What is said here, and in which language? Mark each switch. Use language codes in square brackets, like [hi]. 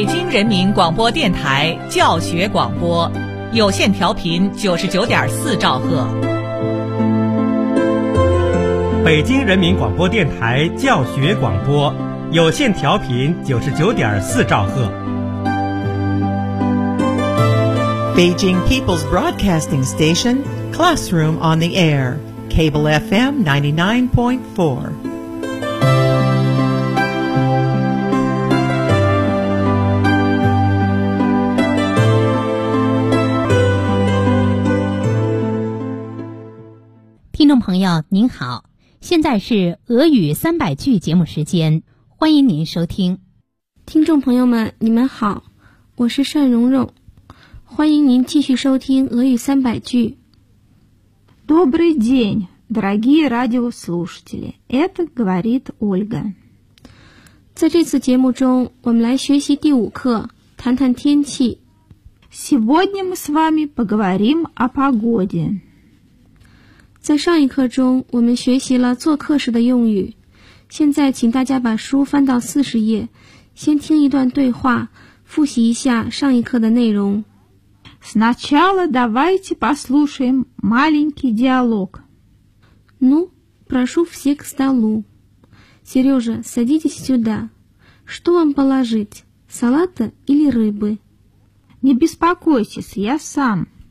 [zh] 人民广播电台教学广播，有线调频99.4兆赫。北京人民广播电台教学广播，有线调频99.4兆赫。 [en] Beijing People's Broadcasting Station, Classroom on the Air, Cable FM 99.4. Listener [zh] 朋友您好，现在是俄语三百句节目时间，欢迎您收听。听众朋友们你们好，我是善蓉蓉，欢迎您继续收听俄语三百句。 [ru] Добрый день, дорогие радиослушатели, это говорит Ольга. [zh] 在这次节目中我们来学习第五课，谈谈天气。 [ru] Сегодня мы с вами поговорим о погоде. [zh] 在上一课中我们学习了做客时的用语，现在请大家把书翻到40页，先听一段对话，复习一下上一课的内容。 [ru] Сначала давайте послушаем маленький диалог. Ну, прошу всех к столу. Сережа, садитесь сюда. Что вам положить, салата или рыбы? Не беспокойтесь, я сам.